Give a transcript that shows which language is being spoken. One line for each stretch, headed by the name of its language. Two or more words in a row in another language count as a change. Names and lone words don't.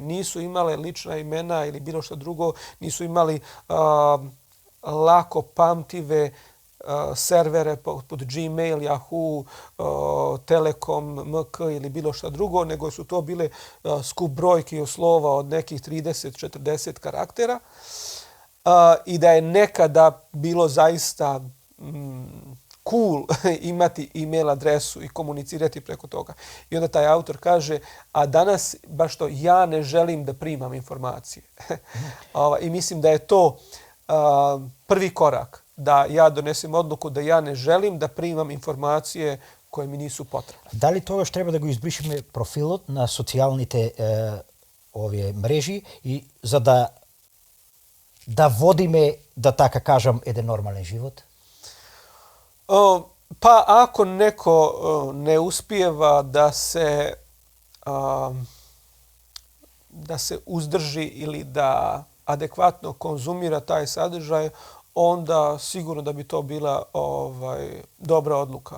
Bosnian: nisu imale lična imena ili bilo što drugo, nisu imali lako pamtive servere poput Gmail, Yahoo, Telekom, MK ili bilo što drugo, nego su to bile skup brojki i slova od nekih 30-40 karaktera i da je nekada bilo zaista cool imati e-mail adresu i komunicirati preko toga. I onda taj autor kaže, a danas baš to ja ne želim da primam informacije. I mislim da je to prvi korak, da ja donesem odluku da ja ne želim da primam informacije koje mi nisu potrebne.
Macedonian: Да ли тогаш треба да го избришеме профилот на социјалните овие мрежи и за да водиме, да така кажам, еден нормален живот?
Bosnian: Pa ako neko ne uspijeva da se da se uzdrži ili da adekvatno konzumira taj sadržaj, onda sigurno da bi to bila dobra odluka.